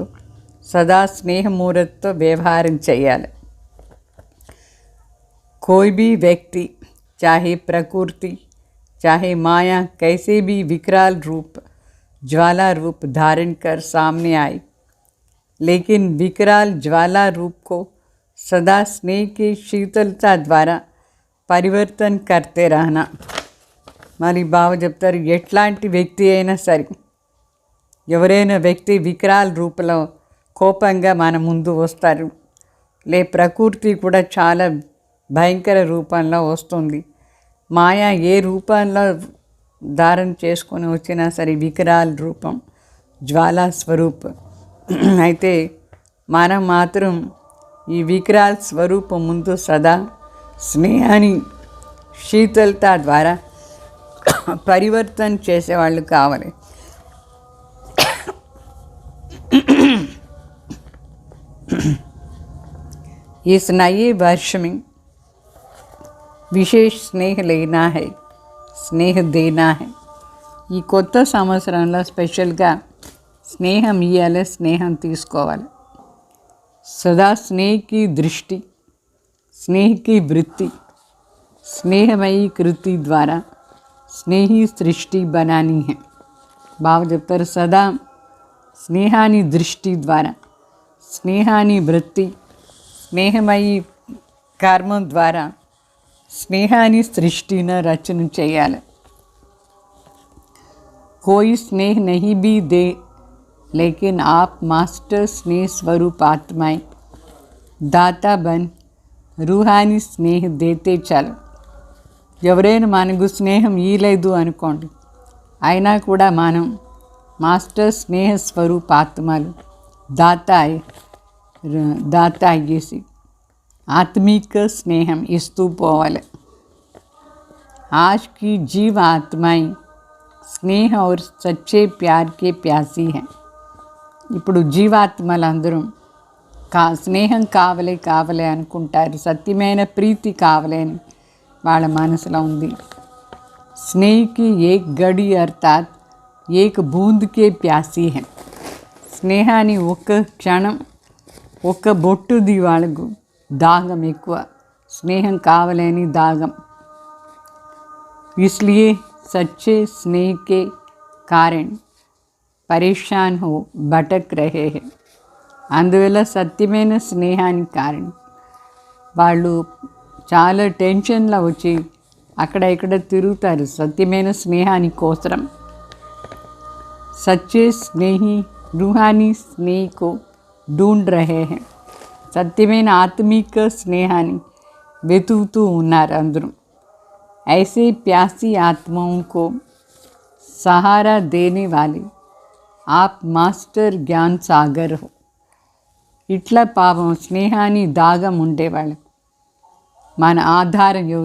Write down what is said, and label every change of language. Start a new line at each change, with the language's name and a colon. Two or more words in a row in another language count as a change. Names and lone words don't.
Telugu: సదా స్నేహమూర్తితో వ్యవహారం చేయాలి.
Hindi: कोई भी व्यक्ति चाहे प्रकृति, चाहे माया कैसे भी विकराल रूप, ज्वाला रूप धारण कर सामने आए, लेकिन विकराल ज्वाला रूप को सदा स्नेह की शीतलता द्वारा परिवर्तन करते रहना.
Telugu: మరి బావ చెప్తారు, ఎట్లాంటి వ్యక్తి అయినా సరే, ఎవరైనా వ్యక్తి వికరాల రూపంలో కోపంగా మన ముందు వస్తారు, ప్రకృతి కూడా చాలా భయంకర రూపంలో వస్తుంది, మాయా ఏ రూపంలో ధారణ చేసుకొని వచ్చినా సరే వికరాల రూపం, జ్వాలా స్వరూపం. అయితే మనం మాత్రం ఈ వికరాల స్వరూపం ముందు సదా స్నేహాన్ని శీతలత ద్వారా పరివర్తన చేసేవాళ్ళు కావాలి.
Hindi: इस नए वर्ष में विशेष स्नेह लेना है, स्नेह देना है.
Telugu: ఈ కొత్త సంవత్సరంలో స్పెషల్గా స్నేహం ఇవ్వాలి, స్నేహం తీసుకోవాలి.
Hindi: सदा स्नेह की दृष्टि, स्नेह की वृत्ति, स्नेहमयी कृति द्वारा स्नेही सृष्टि बनानी है.
Telugu: भाव చెప్తారు, సదా స్నేహాని దృష్టి ద్వారా, స్నేహాని వృత్తి, స్నేహమయీ కర్మ ద్వారా స్నేహాని సృష్టిని రచన చేయాలి.
Hindi: कोई स्नेह नहीं भी दे, लेकिन आप मास्टर स्नेह स्वरूप आत्माएं दाता बन रूहानी स्नेह देते चलो.
Telugu: ఎవరైనా మనకు స్నేహం ఇయలేదు అనుకోండి, అయినా కూడా మనం మాస్టర్ స్నేహ స్వరూప ఆత్మలు దాత అయ్యేసి ఆత్మిక స్నేహం ఇస్తూ పోవాలి.
Hindi: आज की जीव आत्माएं स्नेह और सच्चे प्यार के प्यासी हैं.
Telugu: ఇప్పుడు జీవాత్మలందరం స్నేహం కావలే అనుకుంటారు, సత్యమైన ప్రీతి కావాలి అని వాళ్ళ మనసులో ఉంది.
Hindi: स्नेह की एक घड़ी अर्थात एक बूंद के प्यासी है.
Telugu: స్నేహాన్ని ఒక్క క్షణం, ఒక్క బొట్టుది వాళ్ళకు దాహం ఎక్కువ, స్నేహం కావాలని దాహం.
Hindi: इसलिए सच्चे स्नेह के कारण परेशान हो भटक रहे हैं.
Telugu: అందువల్ల సత్యమైన స్నేహానికి కారణం వాళ్ళు చాలా టెన్షన్లో వచ్చి అక్కడ ఇక్కడ తిరుగుతారు సత్యమైన స్నేహాని కోసం.
Hindi: सच्चे स्नेही रूहानी स्नेह को ढूंढ रहे हैं.
Telugu: సత్యమైన ఆత్మిక స్నేహాన్ని వెతుకుతూ ఉన్నారు అందరూ.
Hindi: ऐसे प्यासी आत्माओं को सहारा देने वाले आप मास्टर ज्ञान सागर हो.
Telugu: ఇట్లా పాపం స్నేహాన్ని దాగం ఉండేవాళ్ళు మన ఆధారం ఎవరు?